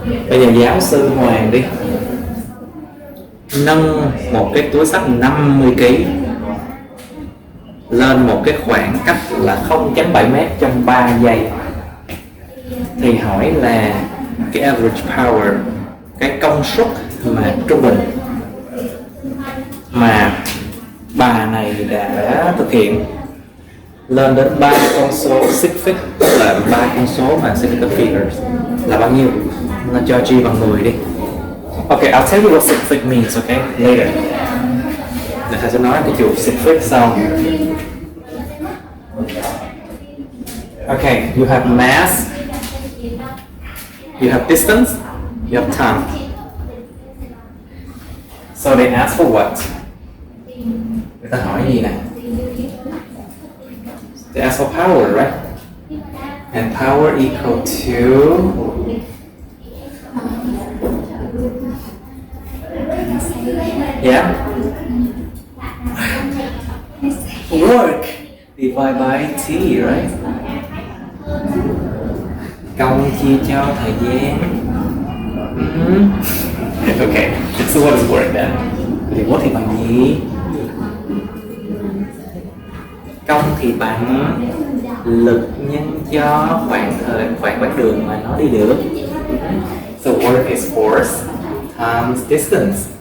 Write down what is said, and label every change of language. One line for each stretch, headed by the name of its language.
Vietnamese: Bây giờ giáo sư Hoàng đi nâng một cái túi xách 50 kg lên một cái khoảng cách là 0.7 mét trong 3 giây, thì hỏi là cái average power, cái công suất mà trung bình mà bà này đã thực hiện lên đến 3 con số sigfig, tức là 3 con số mà significant figures là bao nhiêu? Nó cho G bằng 10 đi.
English: Okay, I'll tell you what sigfig means, okay, later.
Vietnamese: Để thầy sẽ nói cái chuột sigfig sau.
English: Okay, you have mass, you have distance, you have time. So they ask for what?
Vietnamese: Người ta hỏi gì nè?
English: They ask for power, right? And power equal to work divided by T, right?
Vietnamese: Công chia cho thời gian.
English: Okay, so what is work then?
Vietnamese: Thì work thì bằng gì? Công thì bằng lực nhân cho khoảng quãng đường mà nó đi được.
English: So work is force times distance.